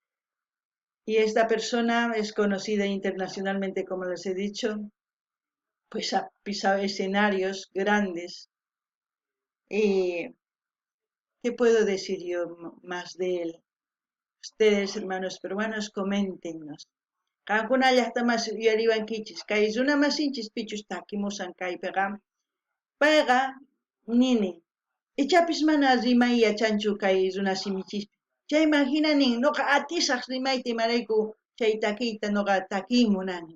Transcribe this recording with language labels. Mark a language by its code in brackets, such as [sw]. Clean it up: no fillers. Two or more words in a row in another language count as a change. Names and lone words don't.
[es] Y esta persona es conocida internacionalmente, como les he dicho, pues ha pisado escenarios grandes. ¿Y qué puedo decir yo más de él? Ustedes, hermanos peruanos, coméntenos. [qu] Kankuna llaqtamas uyariwankichis, kay runamasinchis pichus takimusan kaypiqa, payqa nini, ichapis mana rimay yachanchu kay runasimichispi. Chay imaginanin noqa atisaq rimayta imarayku chay takiyta noqa takimunani.